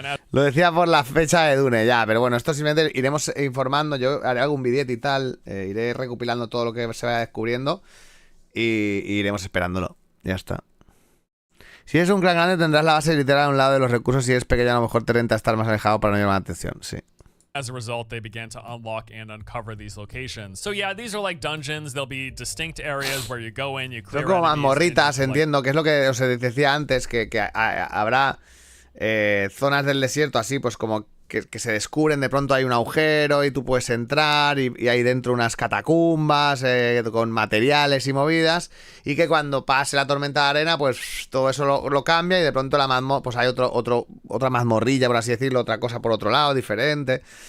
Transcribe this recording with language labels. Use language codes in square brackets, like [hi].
[es] Lo decía por la fecha de Dune, ya, pero bueno, esto simplemente iremos informando. Yo haré algún billete y tal, iré recopilando todo lo que se vaya descubriendo y iremos esperándolo. Ya está. Si eres un clan grande tendrás la base literal a un lado de los recursos. Si eres pequeño a lo mejor te renta estar más alejado para no llamar la atención, sí. [en] As a result, they began to unlock and uncover these locations. So yeah, these are like dungeons. There'll be distinct areas where you go in, you clear. [es] Son como mazmorritas, entiendo, que es lo que os decía antes, que habrá zonas del desierto así, pues como que se descubren, de pronto hay un agujero y tú puedes entrar y hay dentro unas catacumbas con materiales y movidas, y que cuando pase la tormenta de arena pues todo eso lo cambia y de pronto pues hay otra mazmorrilla, por así decirlo, otra cosa por otro lado, diferente.